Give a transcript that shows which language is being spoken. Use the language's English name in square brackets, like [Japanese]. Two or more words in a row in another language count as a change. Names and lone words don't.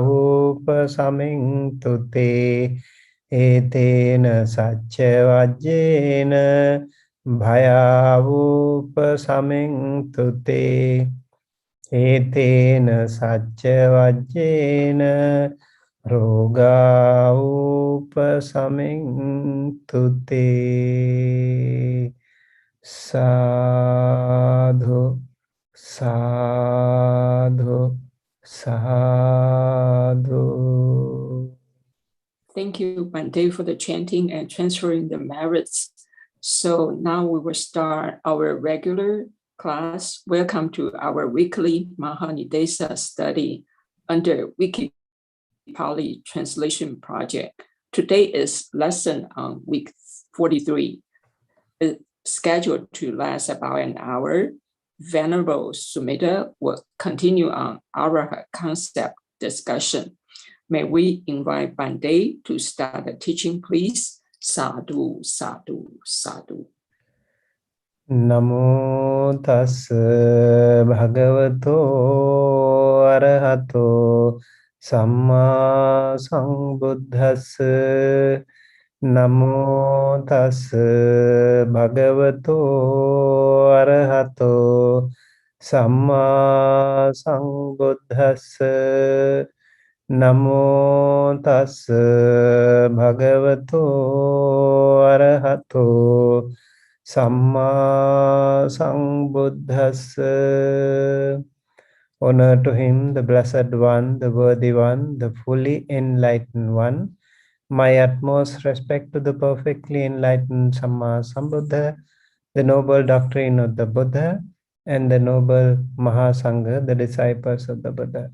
[Pali] upasamiṅ te etena sacca vajjena bhaya upasamiṅ te etena sacca vajjena roga upasamiṅ te sadhu sadhu sadhu. [English] Thank you, Bante, for the chanting and transferring the merits. So now we will start our regular class. Welcome to our weekly Mahaniddesa study under WikiPali translation project. Today is lesson on week 43. It's scheduled to last about an hour. Venerable Sumedha will continue on Araha concept discussion. May we invite Bante to start the teaching, please? [Pali] Sadhu, sadhu, sadhu. Namo tassa bhagavato arahato samma sambuddhassa. Namo tassa bhagavato arahato samma sambuddhassa. Namo tassa bhagavato arahato samma sambuddhassa. [English] Honor to him, the Blessed One, the Worthy One, the fully enlightened One. My utmost respect to the perfectly enlightened [Pali] Samma Sambuddha, [English] the noble doctrine of the Buddha, and the noble Mahasangha, the disciples of the Buddha.